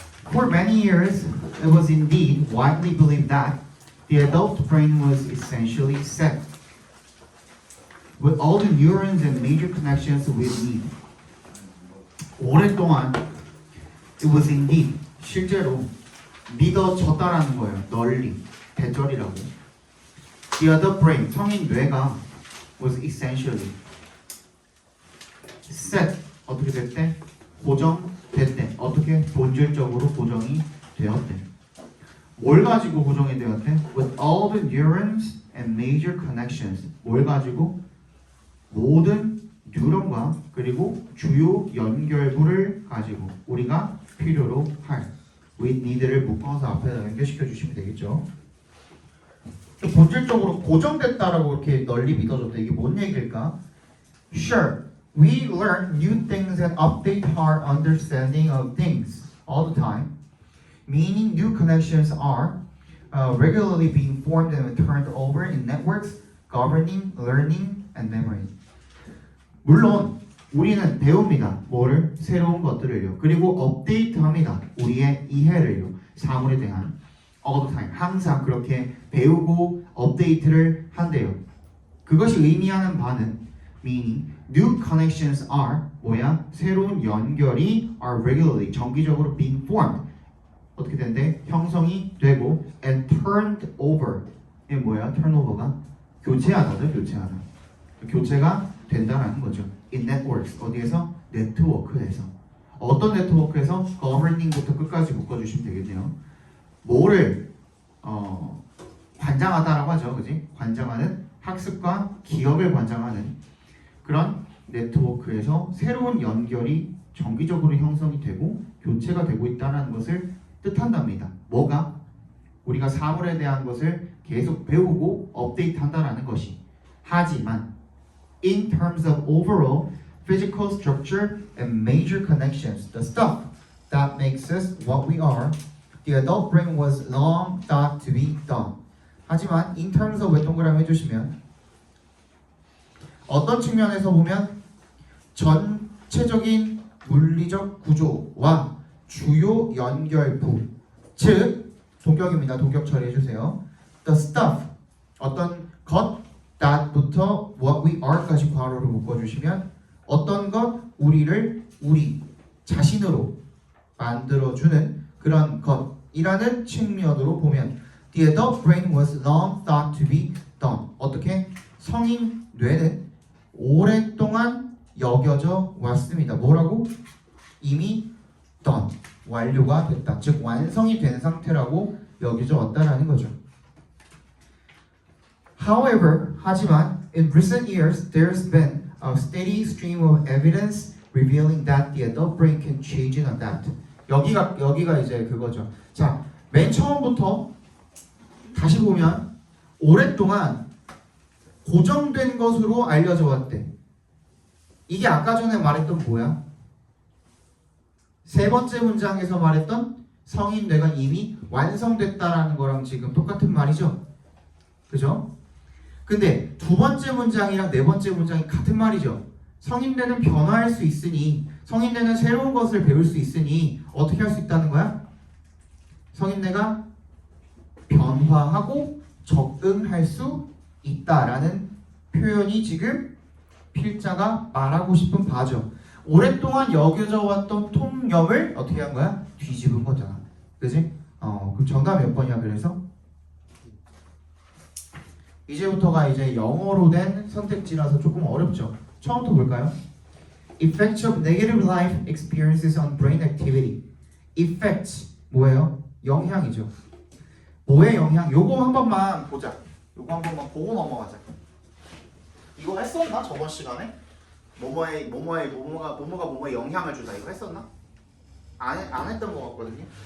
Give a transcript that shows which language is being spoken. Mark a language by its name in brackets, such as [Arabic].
[English] For many years, it was indeed widely believed that the adult brain was essentially set, with all the neurons and major connections with need. [Korean] 오랫동안 [English] it was indeed, [Korean] 실제로 믿어졌다라는 거예요. 널리, 대절이라고. [English] The adult brain, [Korean] 성인 뇌가 [English] was essentially set, [Korean] 어떻게 됐대? 고정됐대. 어떻게? 본질적으로 고정이 되었대. 뭘 가지고 고정이 되었대? [English] With all the neurons and major connections. [Korean] 뭘 가지고? 모든 뉴런과 그리고 주요 연결부를 가지고 우리가 필요로 할 [English] with need [Korean] 를 묶어서 앞에다 연결시켜 주시면 되겠죠. 본질적으로 고정됐다라고 이렇게 널리 믿어졌다. 이게 뭔 얘기일까? [English] Sure, we learn new things and update our understanding of things all the time. Meaning new connections are regularly being formed and turned over in networks governing learning and memory. [Korean] 물론 우리는 배웁니다. 뭐를? 새로운 것들을요. 그리고 업데이트합니다. 우리의 이해를요. 사물에 대한 [English] all the time. [Korean] 항상 그렇게 배우고 업데이트를 한대요. 그것이 의미하는 바는 [English] meaning new connections are [Korean] 뭐야? 새로운 연결이 [English] are regularly [Korean] 정기적으로 [English] being formed. [Korean] 어떻게 된대? 형성이 되고 [English] and turned over. [Korean] 이게 뭐야? turnover가 교체하다죠. 교체하다. 교체가 된다라는 거죠. [English] In networks. [Korean] 어디에서? 네트워크에서. 어떤 네트워크에서? governing부터 끝까지 묶어주시면 되겠네요. 뭐를 관장하다라고 하죠. 그지? 관장하는 학습과 기억을 관장하는 그런 네트워크에서 새로운 연결이 정기적으로 형성이 되고 교체가 되고 있다는 것을 뜻한답니다. 뭐가? 우리가 사물에 대한 것을 계속 배우고 업데이트한다는 것이. [English] 하지만 in terms of overall physical structure and major connections, the stuff that makes us what we are, the adult brain was long thought to be done. [Korean] 하지만 [English] in terms of [Korean] 왜 동그라미 해주시면 어떤 측면에서 보면 전체적인 물리적 구조와 주요 연결부, 즉 동격입니다. 동격 처리해주세요. [English] The stuff, [Korean] 어떤 것 that부터 what we are까지 괄호를 묶어주시면 어떤 것, 우리를 우리 자신으로 만들어주는 그런 것이라는 측면으로 보면 [English] the adult brain was long thought to be done. [Korean] 어떻게? 성인 뇌는 오랫동안 여겨져 왔습니다. 뭐라고? 이미 done, 완료가 됐다. 즉 완성이 된 상태라고 여겨져 왔다라는 거죠. [English] However, [Korean] 하지만 [English] in recent years there's been a steady stream of evidence revealing that the adult brain can change and adapt. [Korean] 여기가 이제 그거죠. 자, 맨 처음부터 다시 보면 오랫동안 고정된 것으로 알려져 왔대. 이게 아까 전에 말했던 뭐야? 세 번째 문장에서 말했던 성인 뇌가 이미 완성됐다라는 거랑 지금 똑같은 말이죠. 그죠? 근데 두 번째 문장이랑 네 번째 문장이 같은 말이죠. 성인 뇌는 변화할 수 있으니, 성인 뇌는 새로운 것을 배울 수 있으니 어떻게 할 수 있다는 거야? 성인 뇌가 변화하고 적응할 수 있다라는 표현이 지금 필자가 말하고 싶은 바죠. 오랫동안 여겨져 왔던 통념을 어떻게 한 거야? 뒤집은 거잖아. 그지? 그럼 정답 몇 번이야? 그래서 이제부터가 이제 영어로 된 선택지라서 조금 어렵죠. 처음부터 볼까요? [English] Effects of negative life experiences on brain activity. [Korean] Effects 뭐예요? 영향이죠. 뭐의 영향? 요거 한 번만 보자. 요거 한 번만 보고 넘어가자. 이거 했었나 저번 시간에? 뭐뭐에 영향을 주다 이거 했었나? 안 했던 것 같거든요.